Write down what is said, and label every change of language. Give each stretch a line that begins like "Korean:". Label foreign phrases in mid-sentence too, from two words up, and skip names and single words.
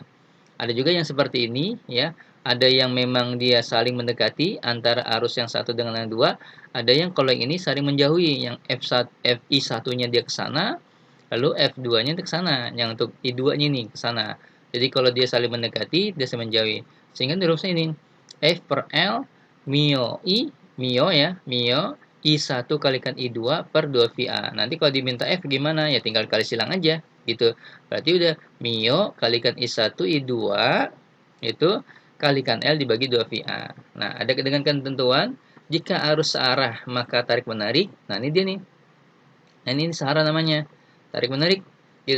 Indonesian: Ada juga yang seperti ini ya. Ada yang memang dia saling mendekati antara arus yang satu dengan yang dua. Ada yang kalau yang ini saling menjauhi, yang F1, FI1-nya dia ke sana, lalu F2-nya ke sana, yang untuk I2-nya ini ke sana. Jadi kalau dia saling mendekati, dia saling menjauhi. Sehingga rumusnya ini F per L mio I, mio ya, mio I1 kalikan I2 per 2 VA. Nanti kalau diminta F gimana? Ya tinggal kali silang aja gitu. Berarti udah mio kalikan I1 I2 itu kalikan L dibagi 2 VA. Nah, ada dengan ketentuan jika arus searah maka tarik menarik. Nah, ini dia nih. Nah, ini searah namanya. Tarik menarik. Gitu.